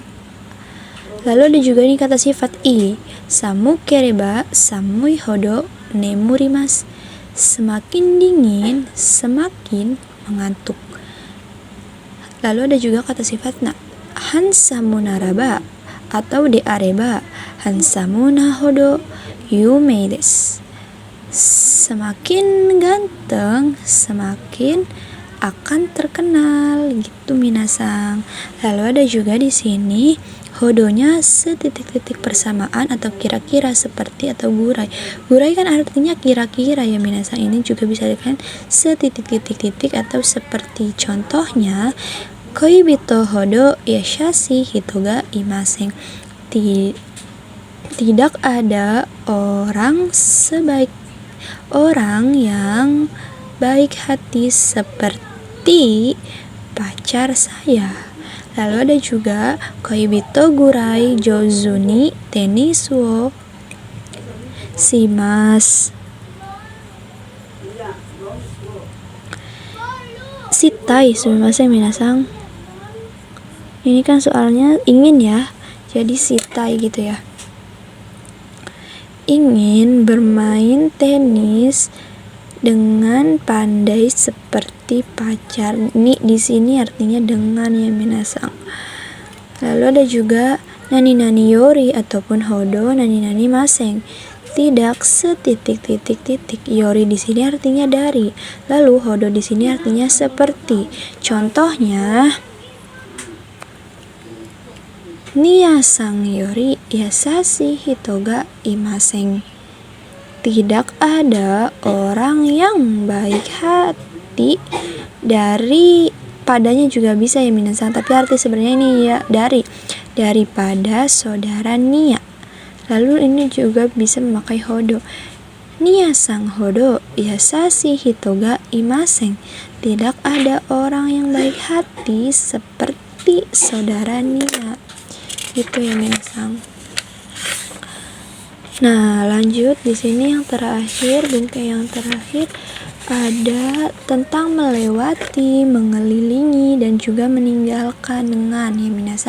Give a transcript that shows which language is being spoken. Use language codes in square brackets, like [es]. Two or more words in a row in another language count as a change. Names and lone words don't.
[id] Lalu ada juga nih kata sifat i, [ja] 寒ければ寒いほど眠ります. [id] Semakin dingin, semakin mengantuk. Lalu ada juga kata sifat na, [ja] ハンサムならば [id] atau [ja] であればハンサムなほど有名です. [id] Semakin ganteng, semakin akan terkenal gitu minasang. Lalu ada juga di sini hodonya setitik-titik persamaan atau kira-kira seperti atau gurai. Gurai kan artinya kira-kira ya minasang. Ini juga bisa dikatakan setitik-titik-titik atau seperti. [ja] Contohnya 恋人ほど優しい人がいません. [id] Tidak ada orang yang baik hati seperti pacar saya. Lalu ada juga [ja] 恋人ぐらい上手にテニスをします. したい、すみません皆さん. [id] Ini kan soalnya ingin ya, jadi shitai gitu ya. Ingin bermain tenis dengan pandai seperti pacar. Ini di sini artinya dengan ya minasang. Lalu ada juga [ja] 何々より [id] ataupun [ja] ほど何々ません. [id] Tidak setitik-titik-titik. Yori di sini artinya dari. Lalu hodo di sini artinya seperti. [ja] Contohnya ニヤさんより優しい人がいません. [id] Tidak ada orang yang baik hati padanya juga bisa ya minasang, tapi arti sebenarnya ini ya daripada saudara Nia. Lalu ini juga bisa memakai hodo. [ja] ニヤさんほど優しい人がいません. [id] Tidak ada orang yang baik hati seperti saudara Nia. Itu ya minasang. Nah, lanjut di sini yang terakhir, bingkai yang terakhir ada tentang melewati, mengelilingi dan juga meninggalkan dengan ya minasang.